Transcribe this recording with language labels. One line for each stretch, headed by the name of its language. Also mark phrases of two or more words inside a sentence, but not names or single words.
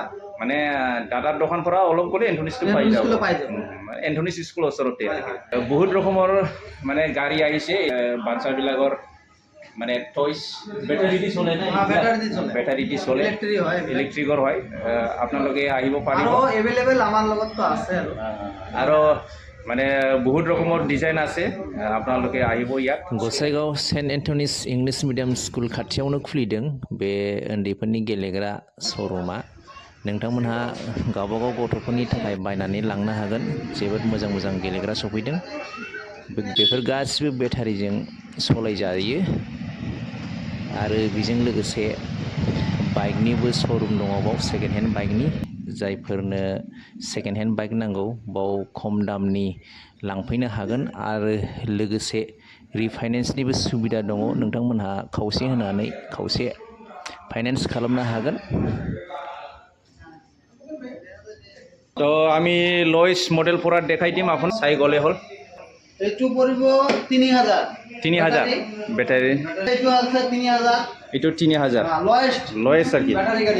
Assamese: মানে দাদাৰ দোকান পৰা অলপ গ'লে এন্থনিছ স্কুল পাই যাব এন্থনিছ স্কুল ওচৰতে বহুত ৰকমৰ মানে গাড়ী আহিছে বাচ্চাবিলাকৰ মানে টয়স বেটারি দি চলে না বেটারি দি চলে ইলেক্ট্রিকৰ হয় আপোনালোকে আহিব পাৰিব আৰু এভেইলেবল আমাৰ লগত তো আছে আৰু মানে বহুত ৰকমৰ ডিজাইন আছে আপোনালোকে আহিব ইয়াত
Bodo: গোসাইগাঁও सेन्ट एन्थनिस इंलिश मिडियाम स्कुल खाथियावनो खुलिदों बे उन्दैफोरनि गेलेग्रा श'रुमा नोंथांमोनहा गावबागाव गथ'फोरनि थाखाय बायनानै लांनो हागोन जोबोद मोजां मोजां गेलेग्रा सफैदों बेफोर गासिबो बेटारिजों सलायजायो आरो बेजों लोगोसे बाइकनिबो श'रुम दङ बाव
English: second hand
Bodo: बाइकनि जायफोरनो
English: second hand bike
Bodo: नांगौ बाव खम दामनि लांफैनो हागोन आरो लोगोसे रिफाइनेन्सनिबो सुबिदा दङ नोंथांमोनहा खावसे होनानै खावसे फाइनेन्स खालामनो हागोन
Assamese: তো আমি লয়েস মডেল পৰা দেখাই দিম আপোন চাই গ'লে হ'ল এইটো পৰিব 3000 বেটারি এইটো আছে 3000 এইটো 3000 লয়েস আর কি ব্যাটারি গাড়ি